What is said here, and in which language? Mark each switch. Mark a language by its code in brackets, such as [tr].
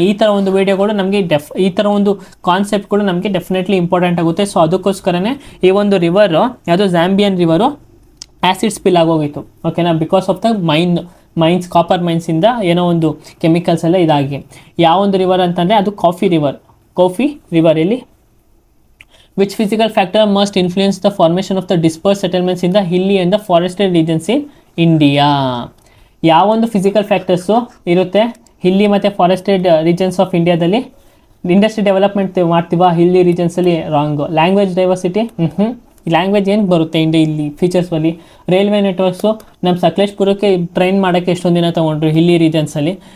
[kn] ಈ ಥರ ಒಂದು ವೀಡಿಯೋಗಳು ನಮಗೆ ಈ ಥರ ಒಂದು ಕಾನ್ಸೆಪ್ಟ್ಗಳು ನಮಗೆ ಡೆಫಿನೆಟ್ಲಿ ಇಂಪಾರ್ಟೆಂಟ್ ಆಗುತ್ತೆ. ಸೊ ಅದಕ್ಕೋಸ್ಕರನೇ ಈ ಒಂದು ರಿವರು ಯಾವುದೋ ಝಾಂಬಿಯನ್ ರಿವರು ಆ್ಯಸಿಡ್ ಸ್ಪಿಲ್ ಆಗೋಗಿತ್ತು, ಓಕೆನಾ, [en] because of the mines [kn] copper ಮೈನ್ಸಿಂದ ಏನೋ ಒಂದು ಕೆಮಿಕಲ್ಸ್ ಎಲ್ಲ ಇದಾಗಿ. ಯಾವೊಂದು ರಿವರ್ ಅಂತಂದರೆ ಅದು ಕಾಫಿ ರಿವರ್ ಇಲ್ಲಿ [en] which physical factor must influence the formation of the dispersed settlements in the hilly and the forested regions in India. [kn] ಯಾವೊಂದು ಫಿಸಿಕಲ್ ಫ್ಯಾಕ್ಟರ್ಸು ಇರುತ್ತೆ ಹಿಲ್ಲಿ ಮತ್ತು ಫಾರೆಸ್ಟೆಡ್ ರೀಜನ್ಸ್ ಆಫ್ ಇಂಡಿಯಾದಲ್ಲಿ? ಇಂಡಸ್ಟ್ರಿ ಡೆವಲಪ್ಮೆಂಟ್ ಮಾಡ್ತೀವ ಹಿಲ್ಲಿ ರೀಜನ್ಸಲ್ಲಿ? ರಾಂಗು. ಲ್ಯಾಂಗ್ವೇಜ್ ಡೈವರ್ಸಿಟಿ, ಲ್ಯಾಂಗ್ವೇಜ್ ಏನು ಬರುತ್ತೆ ಇಲ್ಲಿ ಫೀಚರ್ಸಲ್ಲಿ? Railway networks ನಮ್ಮ ಸಕಲೇಶ್ಪುರಕ್ಕೆ train ಮಾಡೋಕ್ಕೆ ಎಷ್ಟೊಂದು ದಿನ ತೊಗೊಂಡ್ರು ಹಿಲ್ಲಿ ರೀಜನ್ಸಲ್ಲಿ.